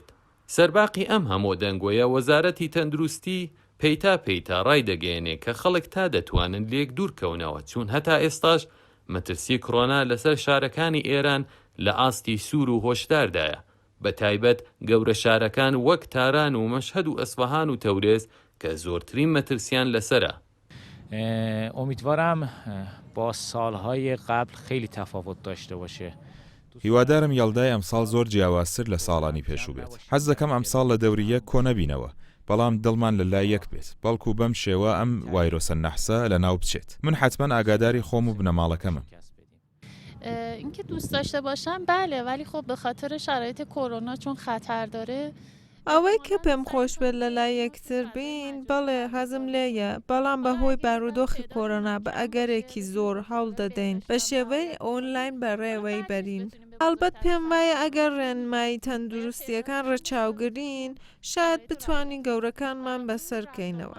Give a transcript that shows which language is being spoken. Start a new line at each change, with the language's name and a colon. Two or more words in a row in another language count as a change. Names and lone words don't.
Central Kurdish: سەرباقی ئەم هەموو دەنگۆیە وەزارەتی تەندروستی پەیتا ڕای دەگەێنێ کە خەڵک تا دەتوانن لێک دوورکەونەوە، چون هەتا ئێستاش مەترسی کۆڕۆنا لەسەر شارەکانی ئێران لە ئاستی سوور و هۆشداردایە، بە تایبەت گەورە شارەکان وەک تاران و مەشهەد و ئەسفەهان و تەورێز کە زۆرترین مەترسیان لەسرە.
Persian: امیدوارم با سالهای قبل خیلی تفاوت داشته باشه.
Central Kurdish: هیوادارم یەڵدای ئەمساڵ زۆر جیاوازتر لە ساڵانی پێشوو بێت. حەز دەکەم ئەمساڵ لە دەوری یەک کۆ نەبینەوە، بەڵام دڵمان لە لای یەک بێت، بەڵکو بەم شێوە ئەم ڤایرۆسە نەحسە لە ناو بچێت. من حتما ئاگاداری خۆم و بنەماڵەکەمم.
Persian: اینکه دوست داشته باشم بله، ولی خب به خاطر شرایط کرونا چون خطر داره.
Central Kurdish: ئەوەی کە پێم خۆش بێت لە لای یەکتر بین بەڵێ حەزم لێیە، بەڵام بەهۆی بارودۆخی کۆڕۆنا بە ئەگەرێکی زۆر هەوڵ دەدەین بە شێوەی ئۆنلاین بەڕێوەی بەرین. ئەلبەت پێم وایە ئەگەر ڕێنمایی تەندروستیەکان ڕەچاوگرین شاید بتوانین گەورەکانمان بەسەرکەینەوە.